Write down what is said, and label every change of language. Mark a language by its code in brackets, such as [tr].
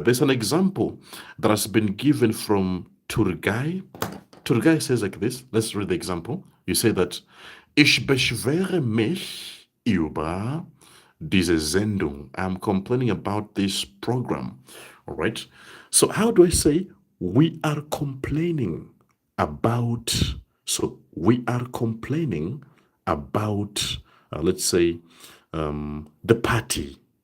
[en] There's an example that has been given from Turgay. Turgay says like this. Let's read the example. You say that [de] ich beschwere mich über diese Sendung. [en] I'm complaining about this program. All right. So how do I say we are complaining about? So we are complaining about, let's say, the party.